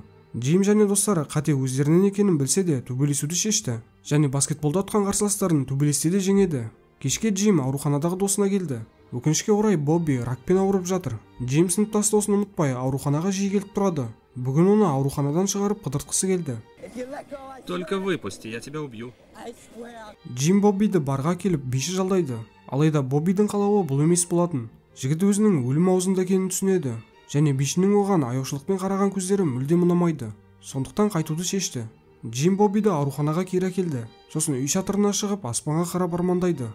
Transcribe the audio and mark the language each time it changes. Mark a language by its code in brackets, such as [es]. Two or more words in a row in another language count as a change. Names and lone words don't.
[kk] Джим және достары қате өздерінен екенін білсе де төбелесуді шешті, және баскетболда ұтқан қарсыластарын төбелесте де жеңеді. Кешке Джим ауруханадағы досына келді. Өкінішке орай Бобби ракпен ауырып жатыр. Джим сыныптас досын ұмытпай ауруханаға жиі келіп тұрады. Бүгін оны ауруханадан шығарып қыдыртқысы келді. [ru] Только выпусти, я тебя убью. [kk] Джим Боббиді барға келіп биші жалдайды. Алайда Боббидің қалауы бұл емес болатын. Жігіт өзінің өлім аузында екенін түсінеді, және бишінің оған аяушылықпен қараған көздері мүлдем ұнамайды. Сондықтан қайтуды шешті. Джим Боббиді ауруханаға кері әкелді. Сосын үй шатырына шығып аспанға қарап армандайды.